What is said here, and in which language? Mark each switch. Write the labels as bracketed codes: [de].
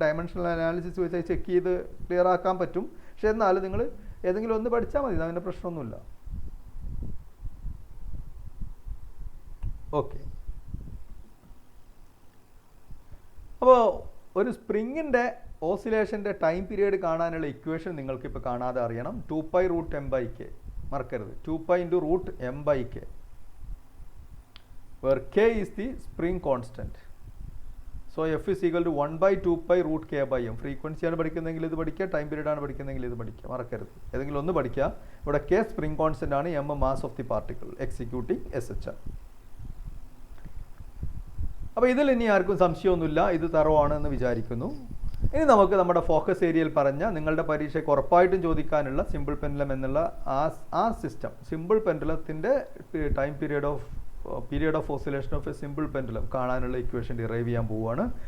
[ml] Dimensional analysis വെച്ച് check ചെയ്ത് clear ആക്കാൻ പറ്റും. പക്ഷേ എന്നാലും നിങ്ങൾ ഏതെങ്കിലും ഒന്ന് പഠിച്ചാൽ മതി, അതിൻ്റെ പ്രശ്നമൊന്നുമില്ല. ഓക്കെ, അപ്പോൾ ഒരു സ്പ്രിങ്ങിൻ്റെ ഓസിലേഷൻ്റെ ടൈം പീരീഡ് കാണാനുള്ള ഇക്വേഷൻ നിങ്ങൾക്ക് ഇപ്പോൾ കാണാതെ അറിയണം. [en] 2π root m by k, [ml] മറക്കരുത്. [en] 2π into root m by k, where k is the spring constant. [ml] So F is equal to 1/2π√k/m. ഫ്രീക്വൻസിയാണ് പഠിക്കുന്നതെങ്കിൽ ഇത് പഠിക്കുക, ടൈം പീരീഡാണ് പഠിക്കുന്നതെങ്കിൽ ഇത് പഠിക്കുക, മറക്കരുത്. ഏതെങ്കിലും ഒന്ന് പഠിക്കുക. ഇവിടെ കെ സ്പ്രിംഗ് കോൺസ്റ്റന്റ് ആണ്, M [en] Mass of the particle executing SHR. [ml] അപ്പോൾ ഇതിൽ ഇനി ആർക്കും സംശയമൊന്നുമില്ല, ഇത് തറവാണെന്ന് വിചാരിക്കുന്നു. ഇനി നമുക്ക് നമ്മുടെ ഫോക്കസ് ഏരിയയിൽ പറഞ്ഞ നിങ്ങളുടെ പരീക്ഷയ്ക്ക് ഉറപ്പായിട്ടും ചോദിക്കാനുള്ള സിമ്പിൾ പെൻഡുലം എന്നുള്ള ആ system, simple പെൻഡുലത്തിൻ്റെ [en] time period of oscillation of a simple pendulum [ml] കാണാനുള്ള ഇക്വേഷൻ ഡിറൈവ് ചെയ്യാൻ പോവുകയാണ്.